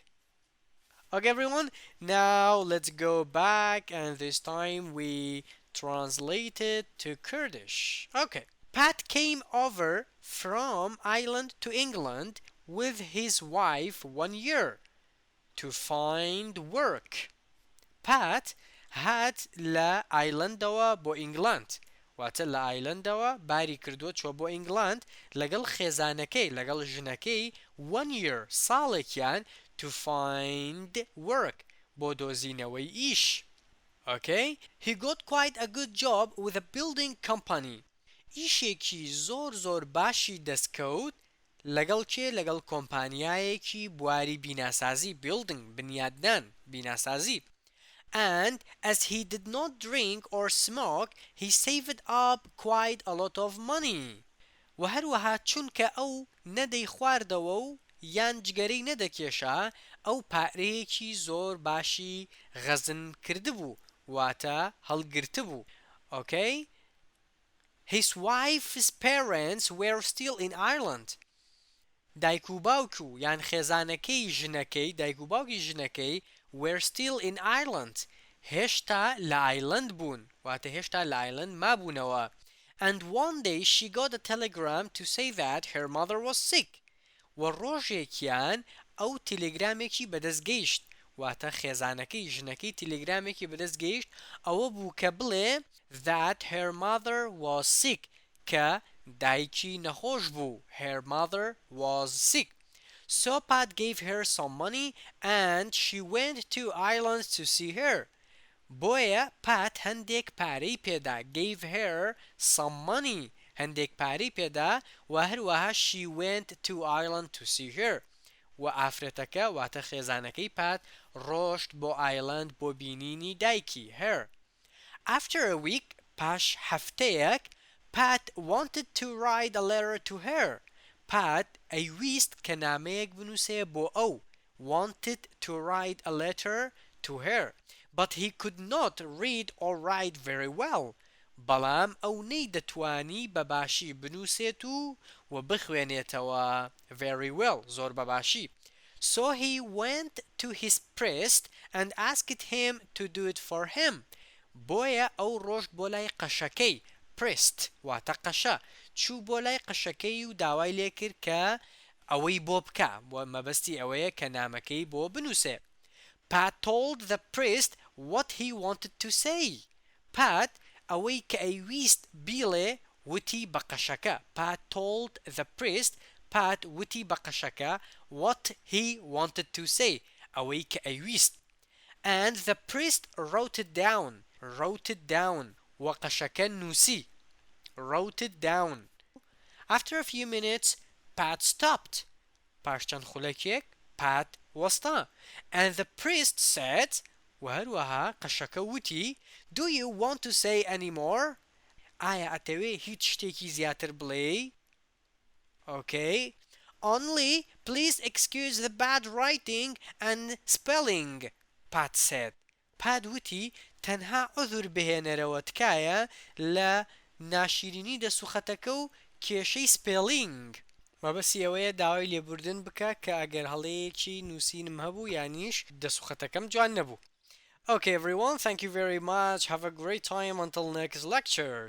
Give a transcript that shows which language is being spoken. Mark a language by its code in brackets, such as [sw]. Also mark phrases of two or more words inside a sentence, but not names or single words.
[en] Okay, everyone, now let's go back, and this time we translate it to Kurdish. Okay. Pat came over from Ireland to England with his wife 1 year to find work. [ckb] Pat هات لە ئایلندەوە بۆ ئینگلاند واتە لە ئایلندەوە باری کردووە چوە بۆ ئینگلاند لەگەڵ خێزانەکەی لەگەڵ ژنەکەی [en] 1 year [ckb] ساڵێکیان [en] to find work [ckb] بۆ دۆزینەوەی ئیش. [en] Okay? He got quite a good job with a building company. [ckb] ئیشێکی زۆر باشی دەستکەوت لەگەڵ لەگەڵ کۆمپانیایەکی بواری بیناسازی building بنیاددان بیناسازی. [en] And as he did not drink or smoke, he saved up quite a lot of money. [ckb] و هەروەها چونکە ئەو نەدەی خواردەوە و یان جگەرەی نەدەکێشا ئەو پارەیەکی زۆر باشی غەزن کردبوو واتە هەڵگرتبوو. [en] Okay? His wife's parents were still in Ireland. [ckb] دایک و باوکو یان خێزانەکەی ژنەکەی دایک و باوکی ژنەکەی [en] were still in Ireland. [ckb] هێشتا لە ئایلند بوون واتە هێشتا لە ئایلند مابوونەوە. [en] And one day she got a telegram to say that her mother was sick. [ckb] و ڕۆژێکیان ئەو تیلێگرامێکی بەدەست گەیشت واتە خێزانەکەی ژنەکەی تیلێگرامێکی بەدەست گەیشت ئەوە بوو کە بڵێ [en] that her mother was sick [ckb] کە دایکی نەخۆش بوو. [en] Her mother was sick. So Pat gave her some money and she went to Ireland to see her. [ckb] بۆیە Pat هەندێک پارەی پێدا [en] gave her some money [ckb] هەندێک پارەی پێدا و هەروەها [en] she went to Ireland to see her. [ckb] و ئافرەتەکە واتە خێزانەکەی پات ڕۆشت بۆ ئایلند بۆ بینینی دایکی her. [en] After a week [ckb] پاش هەفتەیەک [en] Pat wanted to write a letter to her. [ckb] Pat ئەیویست کە نامەیەک بنووسێ بۆ ئەو [en] wanted to write a letter to her. But he could not read or write very well. [ckb] بەڵام ئەو نەیدەتوانی بەباشی بنووسێت و بخوێنێتەوە [en] very well [ckb] زۆر بەباشی. [en] So he went to his priest and asked him to do it for him. [ckb] بۆیە ئەو ڕۆژت بۆ لای قەشەکەی priest واتە قەشە چوو بۆ لای قەشەکەی و داوای لێ کرد کە ئەوەی بۆ بکە و مەبەستی ئەوەیە کە نامەکەی بۆ بنووسێ. [en] Pat told the priest what he wanted to say. [ckb] Pat ئەوەی کە ئەیویست بیڵێ وتی بە قەشەکە. [en] Pat told the priest Pat [ckb] وتی بە قەشەکە [en] what he wanted to say [ckb] ئەوەی کە ئەیویست. [en] And the priest wrote it down [ckb] و قەشەکە نووسی [en] wrote it down. After a few minutes Pat stopped. [ckb] پاش چەند خولەکێک Pat وەستا. [en] And the priest said [ckb] وهروەها قەشەکە وتی [en] Do you want to say any more؟ [ckb] ئایا ئەتەوێ هیچ شتێکی زیاتر بڵێی؟ [en] Okay. Only please excuse the bad writing and spelling, Pat said. [ckb] Pat وتی تەنها عذر بهێنەرەوە تکایە لە ناشرینی دەسوخەتەکە و کێشەی سپێلینگ. مەبەستی ئەوەیە داوای لێبوردن بکە کە ئەگەر هەڵەیەکی نووسینم هەبوو یانیش دەسوخەتەکەم جوان نەبوو. [en] Okay everyone, thank you very much. Have a great time until next lecture.